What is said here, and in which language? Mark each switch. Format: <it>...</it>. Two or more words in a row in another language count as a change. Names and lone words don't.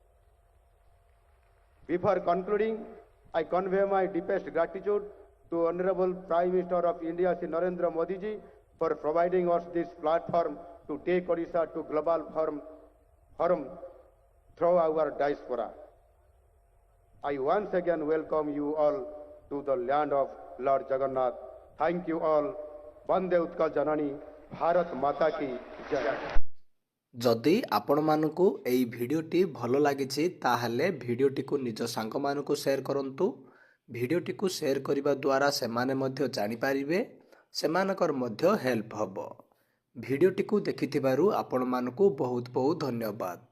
<en>Before concluding, I convey my deepest gratitude to Honorable Prime Minister of India Sri Narendra Modi ji for providing us this platform to take Odisha to global forum through our diaspora. I once again welcome you all to the land of Lord Jagannath. Thank you all.</en> <or>ବନ୍ଦେ ଉତ୍କଳ ଜନନୀ,</or> <hi>भारत माता की जय.</hi> <or>ଯଦି ଆପଣ ମାନଙ୍କୁ ଏହି ଭିଡିଓଟି ଭଲ ଲାଗିଛି ତାହାହେଲେ ଭିଡିଓଟି ନିଜ ସାଙ୍ଗ ମାନଙ୍କୁ शेयर କରନ୍ତୁ। ଭିଡିଓଟି କୁ शेयर କରିବା ଦ୍ୱାରା ସେମାନେ ମଧ୍ୟ ଜାଣି ପାରିବେ, ସେମାନଙ୍କର ମଧ୍ୟ हेल्प ହେବ। ଭିଡିଓଟି କୁ ଦେଖିଥିବାରୁ ଆପଣ ମାନଙ୍କୁ ବହୁତ ବହୁତ ଧନ୍ୟବାଦ।</or>